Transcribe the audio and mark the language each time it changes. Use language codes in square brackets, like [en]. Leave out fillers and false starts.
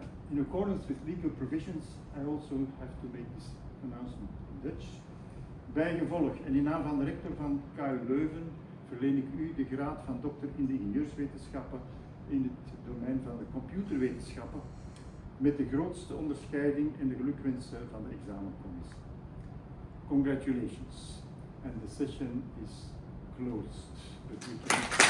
[en] In accordance with legal provisions, I also have to make this announcement in Dutch. [nl] Bijgevolg en in naam van de rector van KU Leuven verleen ik u de graad van dokter in de ingenieurswetenschappen in het domein van de computerwetenschappen met de grootste onderscheiding en de gelukwensen van de examencommissie. [en] Congratulations, and the session is closed. But we can...